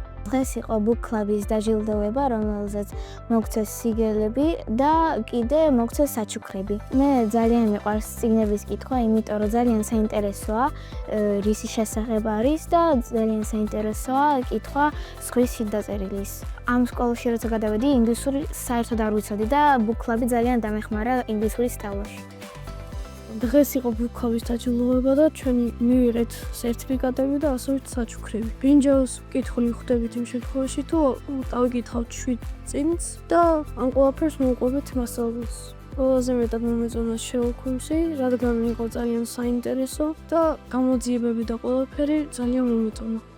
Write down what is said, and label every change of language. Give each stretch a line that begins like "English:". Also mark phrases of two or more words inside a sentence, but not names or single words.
Georgian: დღეს იყო
English: book club-ის
Georgian: დაჯილდოვება, რომელზეც მოგცეს სიგელები და კიდე მოგცეს საჩუქრები. მე ძალიან მიყვარს წიგნების კითხვა, იმიტომ რომ ძალიან საინტერესოა რისი შესახებ არის და ძალიან საინტერესოა კითხვა სხვის დაწერილის. ამ სკოლაში როცა გადავედი, ინგლისური საერთოდ არ ვიცოდი და
English: book club-ი
Georgian: ძალიან დამეხმარა ინგლისურის სწავლაში. დღეს იყო
English: book club-ის
Georgian: დაჯილდოვება და ჩვენ მივიღეთ სერტიფიკატები და ასევე საჩუქრები. ბრინჯაოს კითხული ხვდებით იმ შემთხვევაში, თუ დავიკითხავთ 7 წიგნს და ამ ყველაფერს მოვყვებით მასწავლებელს. ყველაზე მეტად მომეწონა Sherlock Holmes-ი, რადგან იყო ძალიან საინტერესო და გამოძიებები და ყველაფერი ძალიან მომეწონა.